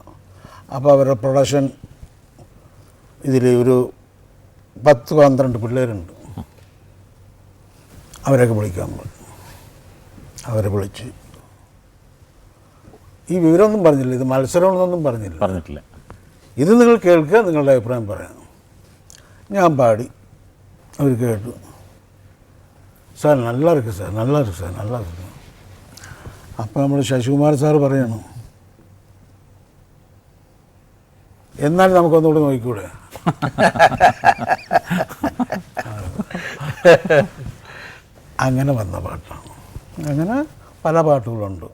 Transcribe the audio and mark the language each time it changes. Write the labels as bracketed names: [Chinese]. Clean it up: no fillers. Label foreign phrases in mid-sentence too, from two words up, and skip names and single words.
[Malayalam] അപ്പോൾ അവരുടെ പ്രൊഡക്ഷൻ ഇതിൽ ഒരു 10-12 പിള്ളേരുണ്ട്, അവരൊക്കെ വിളിക്കാൻ പറഞ്ഞു. അവരെ വിളിച്ച് ഈ വിവരമൊന്നും പറഞ്ഞില്ല, ഇത് മത്സരമൊന്നും പറഞ്ഞിട്ടില്ല. ഇത് നിങ്ങൾ കേൾക്കുക, നിങ്ങളുടെ അഭിപ്രായം പറയാം. ഞാൻ പാടി, അവർ കേട്ടു. [Tamil] സാർ நல்லா இருக்கு സാർ, நல்லா இருக்கு സാർ, நல்லா இருக்கு. [Malayalam] അപ്പോൾ നമ്മൾ ശശികുമാർ സാറ് പറയണം, എന്നാൽ നമുക്കൊന്നുകൂടെ നോക്കിക്കൂടെ? അങ്ങനെ വന്ന പാട്ടാണ്. അങ്ങനെ പല പാട്ടുകളുണ്ട്.